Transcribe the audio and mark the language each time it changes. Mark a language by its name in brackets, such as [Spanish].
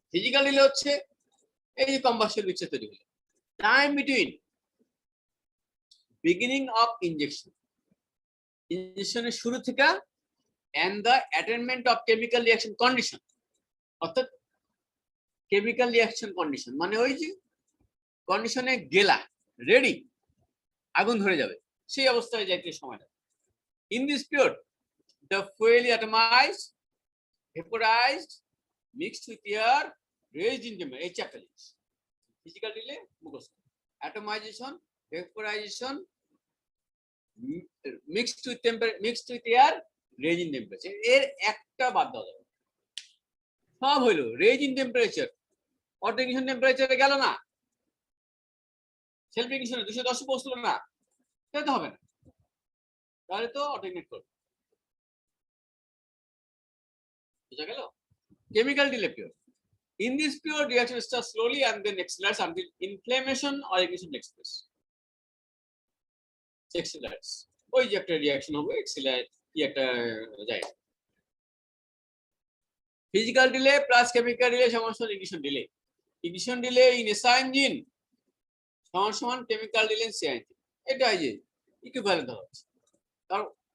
[Bangla] Physical delay হচ্ছে এই যে কম্বাসন মিক্সচার তৈরি হলো, [English] time between beginning of injection, [Bangla] ইনজেকশনের শুরু থেকে [English] and the attainment of chemical reaction condition, [Bangla] অর্থাৎ কেমিক্যাল রিঅ্যাকশন কন্ডিশন মানে ওই যে কন্ডিশনে গেলা, রেডি, আগুন ধরে যাবে, সেই অবস্থায় যাইতে সময় লাগে। [English] in this period the fuel is atomized, vaporized, mixed with air, raised in temperature, [Bangla] এই চারটা জিনিস ফিজিক্যাল ডিলে মুখস্থ। [English] atomisation, vaporisation, mixed with air, raise in temperature, [Bangla] এর একটা বাদ দেওয়া যাবে। সব হইলো raise in temperature, auto ignition টেম্পারেচারে গেল না, সেলফ ইগনিশনে 210 পৌঁছলো না, তাহলে তো হবে না, তাহলে তো অটো ইগনিট করবে। বুঝা গেল? [English] Chemical delay period, in this period reaction starts slowly and then accelerates until inflammation or ignition takes place. [Bangla] Accelerates, ওই যে একটা রিঅ্যাকশন হবে, accelerate কি একটা যায়। Physical delay plus chemical delay সমান সমান ignition delay. Ignition delay in SI engine সমান সমান chemical delay in CI engine, এটাই যে ইকুইভ্যালেন্ট হচ্ছে। কারণ